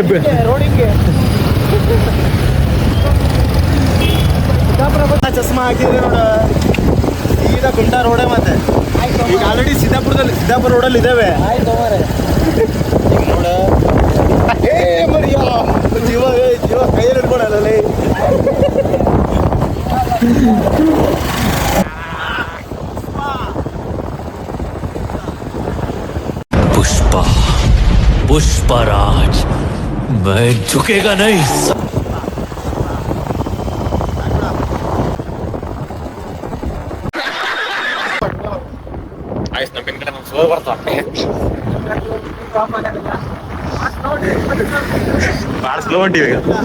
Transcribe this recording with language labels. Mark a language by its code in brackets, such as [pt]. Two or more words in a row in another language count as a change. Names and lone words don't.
[kn] ರೋಡಿಗೆ ಚಸ್ಮಾ ಹಾಕಿದ್ರೆ ನೋಡು ಸೀದಾ ಕುಮಟಾ ರೋಡೇ. ಮತ್ತೆ ಈಗ ಆಲ್ರೆಡಿ ಸಿದ್ದಾಪುರ ರೋಡಲ್ಲಿ ಇದ್ದೇವೆ. ಆಯ್ತು ನೋಡ ಜೀವ ಕೈಯಲ್ಲಿ ಹಿಡ್ಕೊಳಲ್ಲ. [hi] पुष्पराज मैं झुकेगा नहीं. [kn] ಆಯ್ತು, ನಮ್ಮ ಕಡೆ ನಮ್ಗೆ ಸ್ಲೋ ಬರ್ತಾವೆ, ಭಾಳ ಸ್ಲೋ ಹೊಂಟಿವಿ ಈಗ.